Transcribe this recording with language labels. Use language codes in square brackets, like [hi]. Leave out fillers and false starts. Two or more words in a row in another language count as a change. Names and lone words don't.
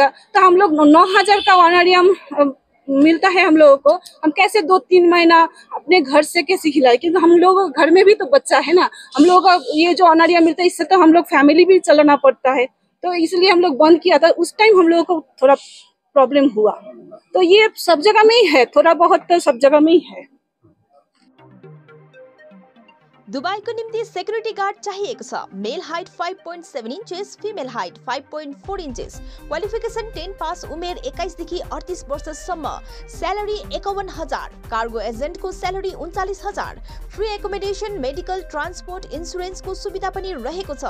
[hi] तो हम लोग 9,000 का ऑनरियम मिलता है हम लोगों को, हम कैसे 2-3 महीना अपने घर से कैसे खिलाए, क्योंकि हम लोग घर में भी तो बच्चा है ना। हम लोग का ये जो ऑनरियम मिलता है इससे तो हम लोग फैमिली भी चलाना पड़ता है। तो इसलिए हम लोग बंद किया था। उस टाइम हम लोगों को थोड़ा प्रॉब्लम हुआ। तो ये सब जगह में ही है, थोड़ा बहुत तो सब जगह में ही है। [ne] दुबईको निम्ति सेक्युरिटी गार्ड चाहिएको छ। [en] male height 5.7 inches, female height 5.4 inches, qualification 10 pass, [ne] उमेर 21 देखि 38 वर्षसम्म, स्यालेरी 51,000, कार्गो एजेन्टको स्यालेरी 39,000, [en] free accommodation, medical, transport, [ne] इन्सुरेन्सको सुविधा पनि रहेको छ।